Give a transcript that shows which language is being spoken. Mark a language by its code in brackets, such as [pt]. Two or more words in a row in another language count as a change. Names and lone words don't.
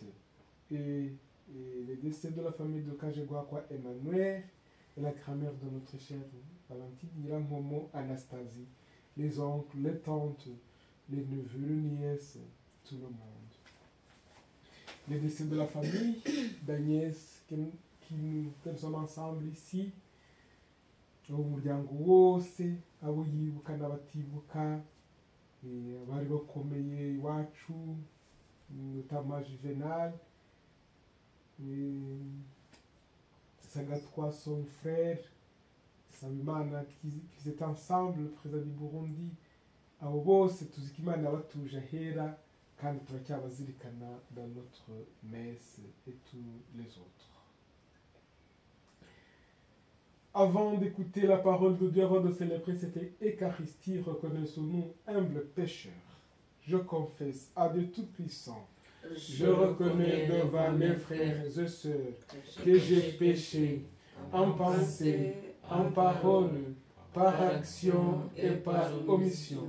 [fr] Et les décès de la famille de Kajegwakwa Emmanuel et la grand-mère de notre chère Valentine, Ira Momo, Anastasie, les oncles, les tantes, les neveux, les nièces, tout le monde. Les décès de la famille d'Agnès, que nous sommes ensemble ici, [rn] umuryango wose, abo yibuka n'abatibuka, abari bakomeye iwacu, [fr] notamment Juvenal, Sagatwa, son frère, Sabimana, qui étaient ensemble, le président du Burundi, [rn] abo bose tuzi ko Imana yabatuje ahera, kandi turacyabazirikana [fr] dans notre messe et tous les autres. Avant d'écouter la parole de Dieu, avant de célébrer cette Eucharistie, reconnaissons-nous humbles pécheurs. Je confesse à Dieu Tout-Puissant, je reconnais devant mes frères et sœurs que j'ai péché en pensée, en parole, par action et par omission.